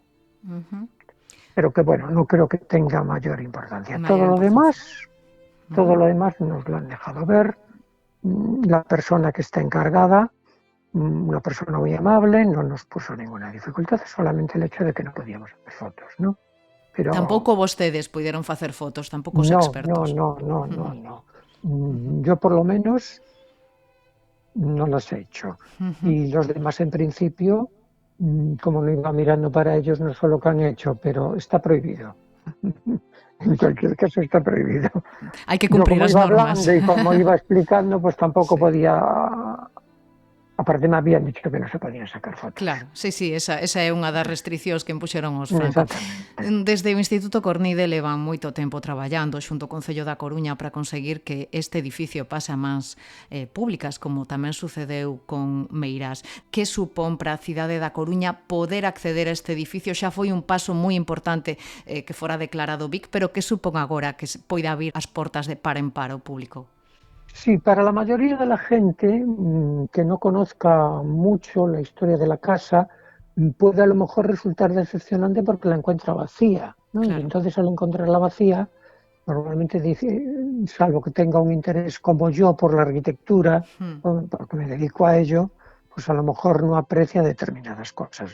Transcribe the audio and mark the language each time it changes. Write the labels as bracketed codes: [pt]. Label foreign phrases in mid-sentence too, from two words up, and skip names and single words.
[es] Pero que bueno, no creo que tenga mayor importancia. Todo lo demás nos lo han dejado ver. La persona que está encargada, una persona muy amable, no nos puso ninguna dificultad, solamente el hecho de que no podíamos hacer fotos, ¿no? Pero [gl] tampouco vostedes puideron facer fotos, tampouco os expertos. [es] No. Yo por lo menos no las he hecho. Y los demás en principio, como no iba mirando para ellos, no sé lo que han hecho, pero está prohibido. En cualquier caso está prohibido. Hay que cumplir las normas. Y como iba explicando, pues tampoco podía... Aparte me habían dicho que no se podían sacar fotos. [gl] Claro, sí, esa é unha das restriccións que impuxeron os Franco. Desde o Instituto Cornide levan moito tempo traballando xunto co Concello da Coruña para conseguir que este edificio pase a mans públicas, como tamén sucedeu con Meirás. Que supón para a cidade da Coruña poder acceder a este edificio? Xa foi un paso moi importante que fora declarado BIC, pero que supón agora que poida abrir as portas de par en par ao público? [es] Sí, para la mayoría de la gente que no conozca mucho la historia de la casa, puede a lo mejor resultar decepcionante porque la encuentra vacía, ¿no? Claro. Y entonces al encontrarla vacía, normalmente dice, salvo que tenga un interés como yo por la arquitectura, porque me dedico a ello, pues a lo mejor no aprecia determinadas cosas.